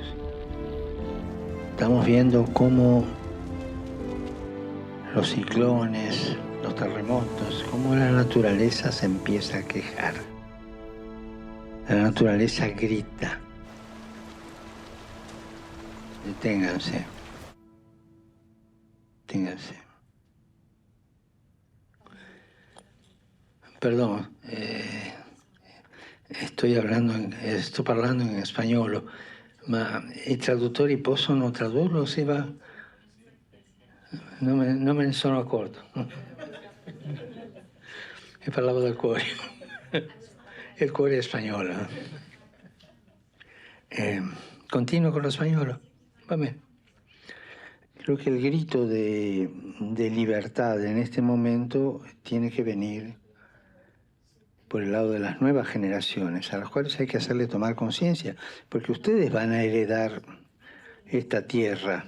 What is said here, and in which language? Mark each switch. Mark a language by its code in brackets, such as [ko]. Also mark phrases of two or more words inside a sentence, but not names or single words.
[es] Estamos viendo cómo los ciclones, los terremotos, cómo la naturaleza se empieza a quejar. La naturaleza grita. Deténganse. Deténganse. Perdón, [it] sto parlando in spagnolo, ma i traduttori possono tradurlo? Si va? Non me ne sono accorto. E parlavo del cuore. Il cuore è spagnolo. Continuo con lo spagnolo. Va bene. [es] Creo que el grito de libertad en este momento tiene que venir por el lado de las nuevas generaciones, a las cuales hay que hacerle tomar conciencia, porque ustedes van a heredar esta tierra.